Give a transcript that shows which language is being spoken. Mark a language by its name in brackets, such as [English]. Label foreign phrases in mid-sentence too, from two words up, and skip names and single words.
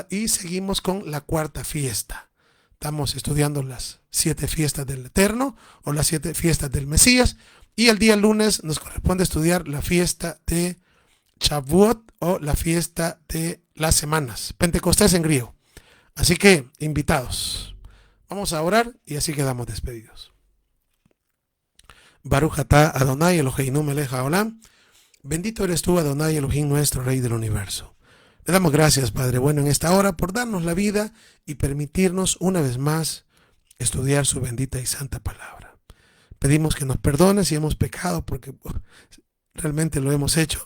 [Spanish] Y seguimos con la cuarta fiesta. Estamos estudiando las 7 fiestas del Eterno o las 7 fiestas del Mesías. Y el día lunes nos corresponde estudiar la fiesta de Shavuot o la fiesta de las semanas. Pentecostés en griego. Así que, invitados. Vamos a orar y así quedamos despedidos. [Hebrew] ברוך אתה אדוני אלוהינו מלך העולם. [Spanish] Bendito eres tú, Adonai Elohim, nuestro Rey del universo. Le damos gracias, Padre bueno, en esta hora por darnos la vida y permitirnos una vez más estudiar su bendita y santa palabra. Pedimos que nos perdones si hemos pecado porque realmente lo hemos hecho.